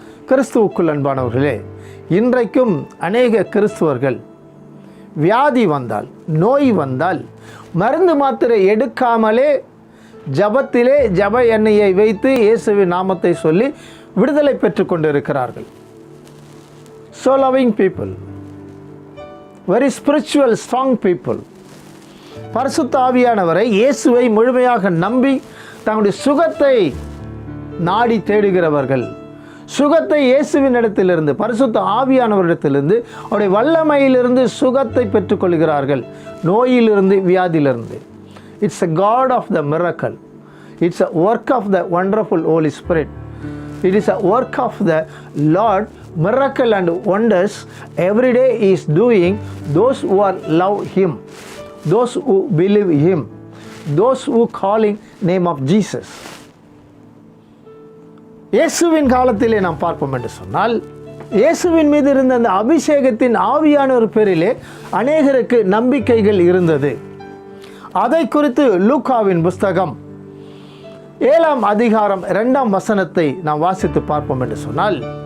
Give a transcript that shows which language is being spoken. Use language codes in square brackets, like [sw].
[ta] கிறிஸ்துவுக்குள் அன்பானவர்களே, இன்றைக்கும் அநேக கிறிஸ்துவர்கள் வியாதி வந்தால், நோய் வந்தால் மருந்து மாத்திரை எடுக்காமலே ஜபத்திலே ஜப எண்ணெயை வைத்து இயேசுவின் நாமத்தை சொல்லி விடுதலை பெற்று கொண்டிருக்கிறார்கள். [en] So loving people, very spiritual, strong people. [ta] பரிசுத்த ஆவியானவரை, இயேசுவை முழுமையாக நம்பி தங்களுடைய சுகத்தை நாடி தேடுகிறவர்கள், சுகத்தை இயேசுவின் இடத்திலிருந்து, பரிசுத்த ஆவியானவரிடத்திலிருந்து, அவருடைய வல்லமையிலிருந்து சுகத்தை பெற்றுக்கொள்கிறார்கள். நோயிலிருந்து, வியாதியிலிருந்து. [en] It's a God of the miracle. It's a work of the wonderful Holy Spirit. It is a work of the Lord. Miracle and wonders every day He is doing. Those who are love Him, those who believe Him, those who calling name of Jesus. [ta] இயேசுவின் காலத்திலே நாம் பார்ப்போம் என்று சொன்னால், இயேசுவின் மீது இருந்த அந்த அபிஷேகத்தின் ஆவியான ஒரு பேரிலே அநேகருக்கு நம்பிக்கைகள் இருந்தது. அதை குறித்து லூக்காவின் புஸ்தகம் 7ஆம் அதிகாரம் 2ஆம் வசனத்தை நாம் வாசித்து பார்ப்போம் என்று சொன்னால்,